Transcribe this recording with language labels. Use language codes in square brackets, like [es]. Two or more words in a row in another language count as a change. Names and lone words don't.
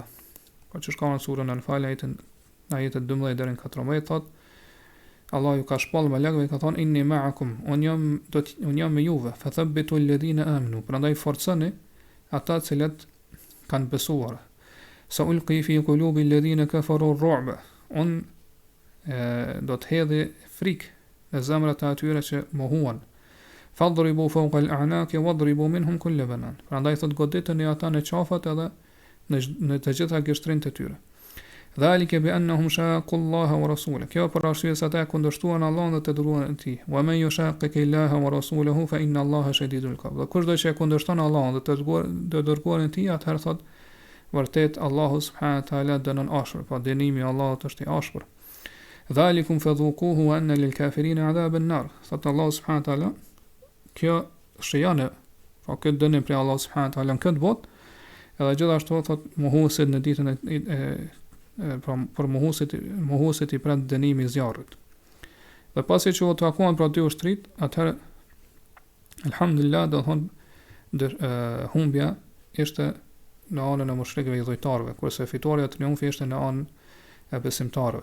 [sq] Po që shka në surën Anfal ajetet 12 deri në 14 thot, Allah ju ka shpall melekëve i ka thonë [ar] إني معكم, [sq] unë jam me juve, [ar] فثبتوا الذين آمنوا, [sq] prandaj forconi ata cilët kanë besuar. [ar] سألقي في قلوب الذين كفروا الرعب, [sq] unë do të hedhi frikë në zemrat e atyre që mohuan. [ar] فاضربوا فوق الأعناق واضربوا منهم كل بنان. [sq] Prandaj thot goditeni ata në qafat edhe në të gjitha gështrinë të tyre. [ar] ذلك بأنهم شاقوا الله ورسوله. [sq] Kjo për arsye se ata kundërshtuan Allahun dhe të dëruan e tij. [ar] ومن يشاقق الله ورسوله فإن الله شديد العقاب. [sq] Kush do të kundërshton Allahun dhe të dërguarin e tij, atëherë thot vërtet Allahu [ar] سبحانه وتعالى [sq] dënon ashpër, pa dënimi i Allahut është i ashpër. [ar] ذلكم فذوقوه وأن للكافرين عذاب النار. [sq] Thot Allahu [ar] سبحانه وتعالى, [sq] kjo shijane, pa këtë dënim prej Allahu subhanahu wa taala në këtë botë, edhe gjithashtu thot mohuesit në ditën për mohuesit i pret dënimi i zjarrit. Dhe pasi që u takuan pra dy ushtrit, atëherë alhamdulillah do thonë humbja ishte në anën e mushrikëve i dhujtarëve, kurse fitoria e triumfi ishte në anën e besimtarëve.